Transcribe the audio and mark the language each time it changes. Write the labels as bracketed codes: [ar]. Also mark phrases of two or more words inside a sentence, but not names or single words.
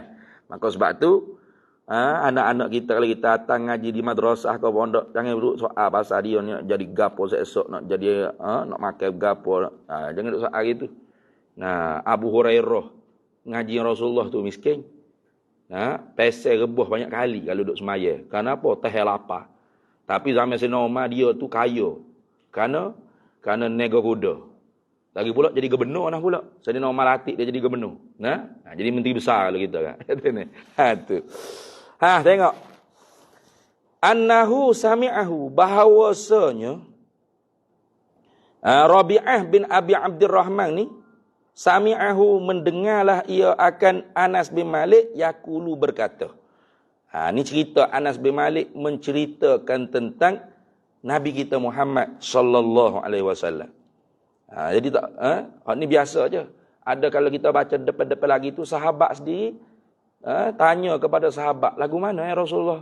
[ms] Maka sebab tu, anak-anak kita kalau kita datang ngaji di madrasah ke pondok, jangan duduk soal pasal dia ni nak jadi gapo esok, nak jadi nak makan gapo. Jangan duduk soal gitu. Abu Hurairah ngaji Rasulullah tu miskin. Pesel rebuh banyak kali kalau duduk semaya. Kenapa? Teh lapar. Tapi zaman Sayyidina Umar dia tu kaya. Kerana nego kuda. Lagi pula jadi gubernur pula. Sayyidina Umar latih dia jadi gubernur. Jadi menteri besar kalau kita kan. Tu. Tengok. [ar] أنه سمعه, [ms] bahawasanya Rabi'ah bin Abi Abdurrahman ni sami'ahu, mendengarlah ia akan Anas bin Malik yaqulu berkata. Ni cerita Anas bin Malik menceritakan tentang Nabi kita Muhammad [ar] صلى الله عليه وسلم. [ms] Jadi tak ni biasa aja. Ada kalau kita baca depan-depan lagi tu sahabat sendiri tanya kepada sahabat, lagu mana Rasulullah?